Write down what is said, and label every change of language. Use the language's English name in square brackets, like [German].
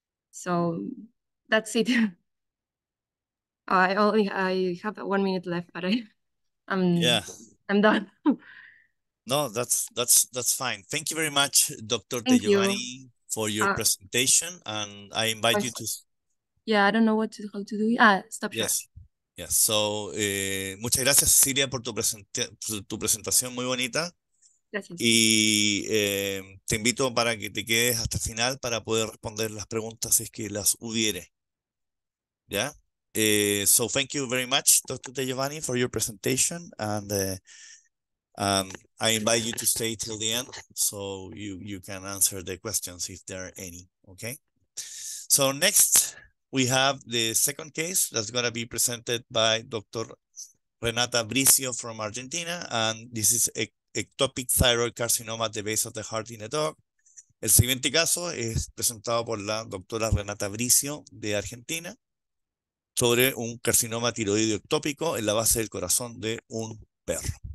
[English] So that's it. I have 1 minute left, but I'm done. No, that's fine. Thank you very much, Dr. Thank Tejovani, for your presentation, and I invite you to. Yeah, I don't know how to do it. Stop share. Yes. [Spanish] So, muchas gracias, Cecilia, por tu presentación muy bonita. Gracias. Y te invito para que te quedes hasta el final para poder responder las preguntas si es que las hubiere. ¿Ya? [English] So thank you very much, Dr. Tejovani, for your presentation, and I invite you to stay till the end so you can answer the questions if there are any, okay? So next, we have the second case that's going to be presented by Dr. Renata Bricio from Argentina, and this is ectopic thyroid carcinoma at the base of the heart in a dog. [Spanish] El siguiente caso es presentado por la doctora Renata Bricio de Argentina sobre un carcinoma tiroideo ectópico en la base del corazón de un perro.